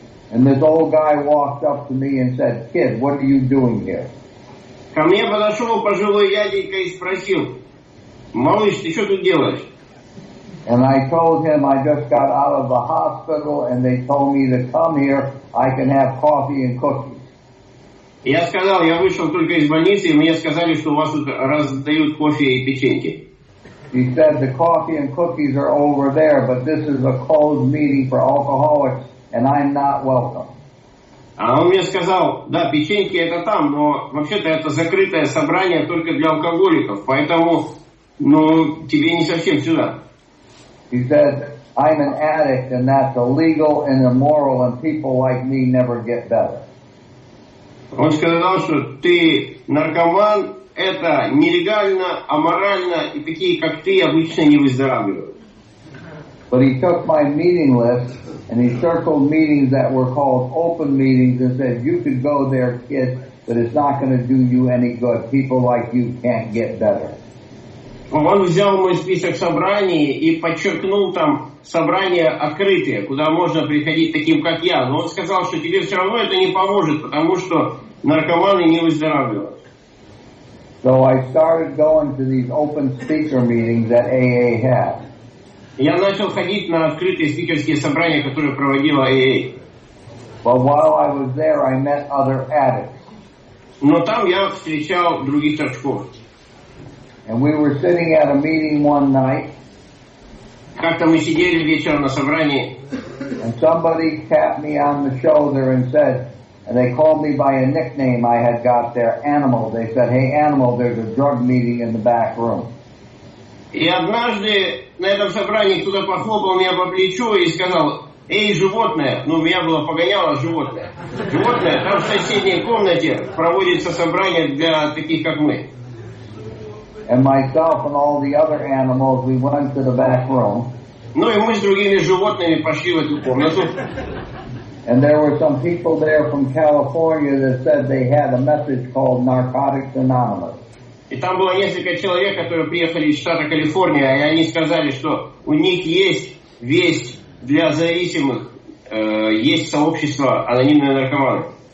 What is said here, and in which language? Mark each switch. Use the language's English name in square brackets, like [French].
[English] And this old guy walked up to me and said, "Kid, what are you doing here?" [Russian] Ко мне подошел пожилой дяденька и спросил: «Малыш, ты что тут делаешь?» [English] And I told him I just got out of the hospital and they told me to come here. I can have coffee and cookies. [Russian] Я сказал, я вышел только из больницы, и мне сказали, что у вас тут раздают кофе и печеньки. [English] He said the coffee and cookies are over there, but this is a closed meeting for alcoholics, and I'm not welcome. [Russian] А он мне сказал, да, печеньки это там, но вообще-то это закрытое собрание только для алкоголиков, поэтому, ну, тебе не совсем сюда. [English] He said, I'm an addict, and that's illegal and immoral, and people like me never get better. [Russian] Он сказал, что ты наркоман, это нелегально, аморально, и такие, как ты, обычно не выздоравливают. [English] But he took my meeting list and he circled meetings that were called open meetings and said, you could go there, kid, but it's not going to do you any good. People like you can't get better. [Russian] Он взял мой список собраний и подчеркнул там собрания открытые, куда можно приходить таким, как я. Но он сказал, что тебе все равно это не поможет, потому что наркоманы не выздоравливают. [English] So I started going to these open speaker meetings that AA had. [Russian] Я начал ходить на открытые спикерские собрания, которые проводила AA. [English] But while I was there, I met other addicts. [Russian] Но там я встречал других торчков. [English] And we were sitting at a meeting one night. [Russian] Как-то мы сидели вечером на собрании. [English] And somebody tapped me on the shoulder and said, and they called me by a nickname I had got there, Animal. They said, hey, Animal, there's a drug meeting in the back room. [Russian] И однажды на этом собрании кто-то похлопал меня по плечу и сказал: «Эй, животное!» Ну, у меня было погоняло животное. Животное, там в соседней комнате проводится собрание для таких, как мы. [English] And myself and all the other animals, we went to the back room. [Russian] Ну, и мы с другими животными пошли в эту комнату. [English] And there were some people there from California that said they had a message called Narcotics Anonymous. [Russian] И там было несколько человек, которые приехали из штата Калифорния, и они сказали, что у них есть весть для зависимых, есть сообщество «Анонимные наркоманы».